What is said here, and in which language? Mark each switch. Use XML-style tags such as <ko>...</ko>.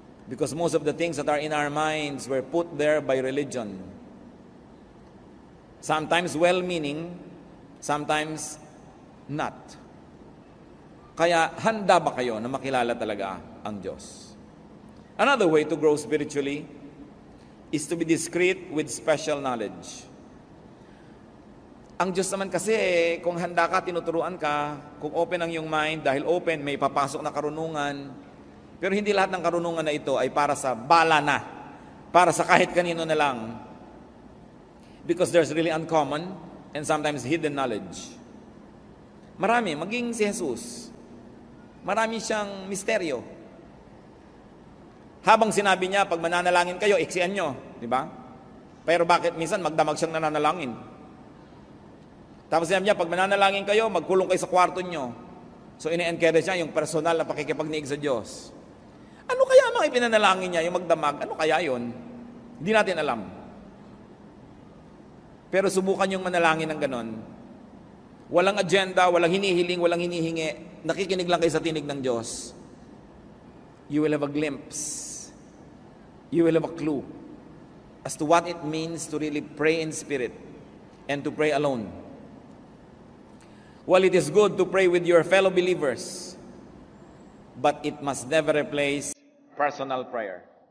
<en>Because most of the things that are in our minds were put there by religion. Sometimes well-meaning, sometimes not.</en> <tl>Kaya handa ba kayo na makilala talaga ang Diyos?</tl> <en>Another way to grow spiritually is to be discreet with special knowledge.</en> <tl>Ang Diyos naman kasi, kung handa ka, tinuturuan ka, kung open ang iyong mind, dahil open, may papasok na karunungan. Pero hindi lahat ng karunungan na ito ay para sa bala na, para sa kahit kanino na lang.</tl> <en>Because there's really uncommon and sometimes hidden knowledge.</en> <tl>Marami, maging si Jesus. Marami siyang misteryo. Habang sinabi niya, pag mananalangin kayo, iksian nyo. Di ba? Pero bakit minsan magdamag siyang nananalangin? Tapos sinabi niya, pag mananalangin kayo, magkulong kayo sa kwarto nyo. So ini-encourage niya yung personal na pakikipagniig sa Diyos. Ano kaya mga ipinanalangin niya, yung magdamag? Ano kaya yon? Hindi natin alam. Pero subukan yung manalangin ng ganon. Walang agenda, walang hinihiling, walang hinihingi. Nakikinig lang kayo sa tinig ng Diyos.</tl> <en>You will have a glimpse. You will have a clue as to what it means to really pray in spirit and to pray alone. While it is good to pray with your fellow believers, but it must never replace personal prayer.</en>